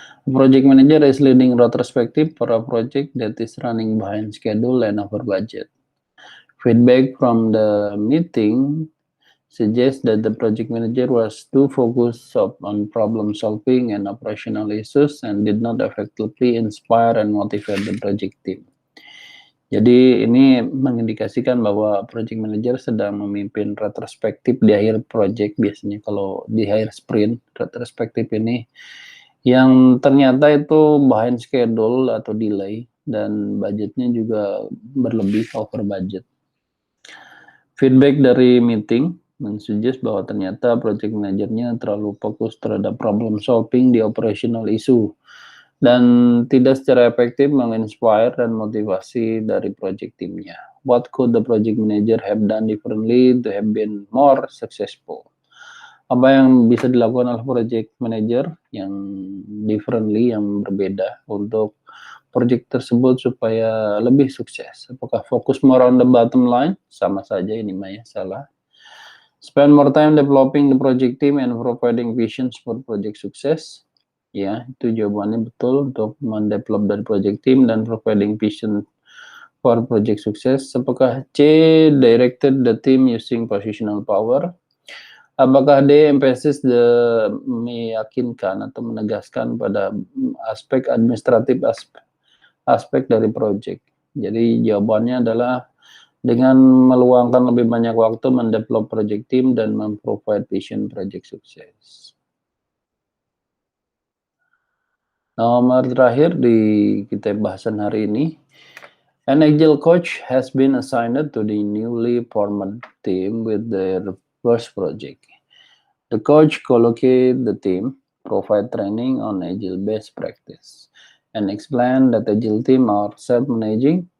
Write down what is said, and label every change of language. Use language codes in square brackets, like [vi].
[en] Project manager is leading retrospective for a project that is running behind schedule and over budget. Feedback from the meeting suggests that the project manager was too focused on problem solving and operational issues and did not effectively inspire and motivate the project team. [id] Jadi ini mengindikasikan bahwa project manager sedang memimpin retrospektif di akhir project. Biasanya kalau di akhir sprint, retrospektif ini yang ternyata itu behind schedule atau delay dan budgetnya juga berlebih, over budget. Feedback dari meeting mensuggest bahwa ternyata project manajernya terlalu fokus terhadap problem solving di operational issue dan tidak secara efektif menginspire dan motivasi dari project timnya. [en] What could the project manager have done differently to have been more successful? [id] Apa yang bisa dilakukan oleh project manager yang differently, yang berbeda untuk project tersebut supaya lebih sukses? Apakah fokus [en] more on the bottom line? [id] Sama saja ini Maya, salah. [en] Spend more time developing the project team and providing visions for project success. [id] Ya, itu jawabannya betul, untuk mendevelop dari project team dan [en] providing vision for project success. Apakah C, directed the team using positional power? [id] Apakah D, emphasis meyakinkan atau menegaskan pada aspek administratif, aspek dari project? Jadi jawabannya adalah dengan meluangkan lebih banyak waktu mendevelop project team dan memprovide vision project sukses. Nomor terakhir di kita bahasan hari ini, [en] an agile coach has been assigned to the newly formed team with their first project. The coach collocate the team, provide training on agile best practice, and explain that agile team are self-managing.